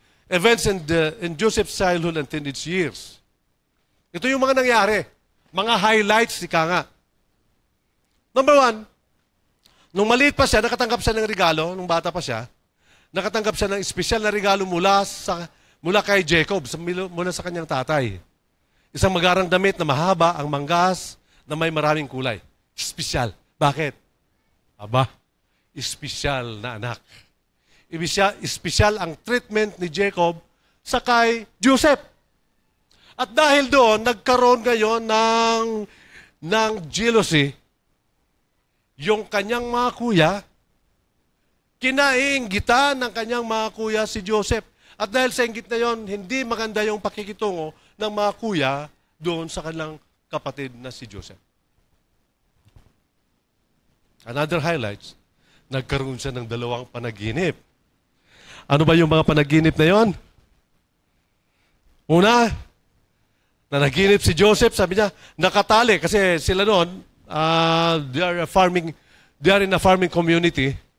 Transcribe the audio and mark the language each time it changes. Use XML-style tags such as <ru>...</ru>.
<en>Events in Joseph's childhood and teenage years.</en> <tl>Ito yung mga nangyari. Mga highlights, ika nga. Number 1, nung maliit pa siya, nakatanggap siya ng regalo, nung bata pa siya, nakatanggap siya ng espesyal na regalo mula kay Jacob, mula sa kanyang tatay. Isang magarang damit na mahaba, ang manggas, na may maraming kulay. Espesyal. Bakit? Espesyal na anak. Espesyal ang treatment ni Jacob sa kay Joseph. At dahil doon, nagkaroon ngayon ng jealousy, yung kanyang mga kuya, kinainggitan ng kanyang mga kuya si Joseph. At dahil sa inggit na yon, hindi maganda yung pakikitungo ng mga kuya doon sa kanilang kapatid na si Joseph.</tl> <en>Another highlights,</en> <tl>nagkaroon siya ng 2 panaginip. Ano ba yung mga panaginip na yon? Una, nanaginip si Joseph, sabi niya, nakatali kasi sila noon,</tl> <en>they are in a farming community.</en>